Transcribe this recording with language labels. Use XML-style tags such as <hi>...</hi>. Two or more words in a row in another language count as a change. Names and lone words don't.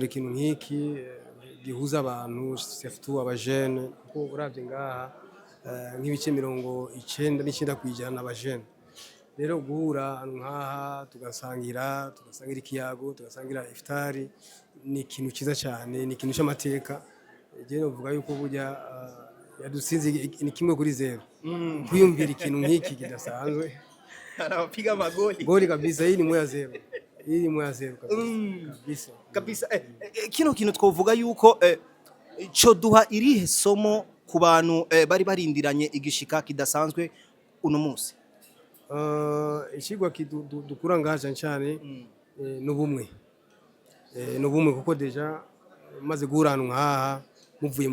<rn>ikintu nk'iki gihuza abantu surtout abajene kuko uravye ngaha nk'ibice 99 kwijana abajene rero guhura nkaha tugasangira ikiyago tugasangira iftari ni ikintu ciza cyane ni ikintu cy'amateka je novuga yuko burya yadusinze ni kimwe kuri zero kwiyumvira ikintu nk'iki kidasanzwe</rn> <sw>anapiga magoli goli kabisa hii ni moya zero</sw> <rn>kabisa kino kintu twovuga yuko cyo duha irihe somo ku bantu bari barindiranye igishika kidasanzwe uno munsi ikigwa dukura ngaha cyane n'ubumwe kuko deja maze guhura ahantu nkaha muvuye</rn>